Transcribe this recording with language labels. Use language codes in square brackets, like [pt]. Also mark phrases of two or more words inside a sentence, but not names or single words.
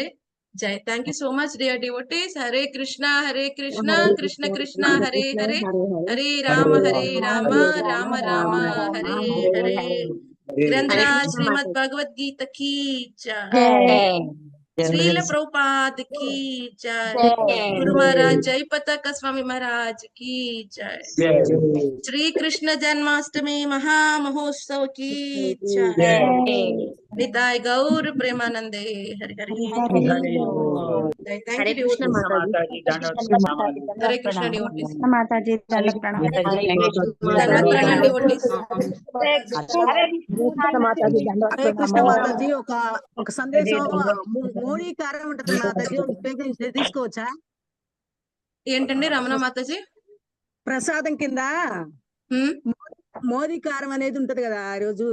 [en] జై, thank you so much dear devotees. [sa] హరే కృష్ణ కృష్ణ కృష్ణ హరే హరే, హరే రామ రామ రామ హరే హరే. [hi] ग्रंथराज श्रीमद् भगवद्गीता की जय, శ్రీల ప్రభుపాద్ की जय, गुरु महाराज जय पताका स्वामी महाराज की जय, श्री कृष्ण जन्माष्टमी महामहोत्सव की जय, निताय गौर प्रेमानंदे हरि हरि। हरे कृष्ण माताजी, हरे कृष्ण डिवोटीज, [te] माताजी దండ ప్రణామం. దండ డివోటీస్. హరే కృష్ణ మాతాజీ, ఒక సందేశం మోడీ కారం ఉంటుంది మాతాజీ, తీసుకోవచ్చా? ఏంటండి రమణ మాతాజీ? ప్రసాదం కింద మోదీ కారం అనేది ఉంటది కదా ఆ రోజు.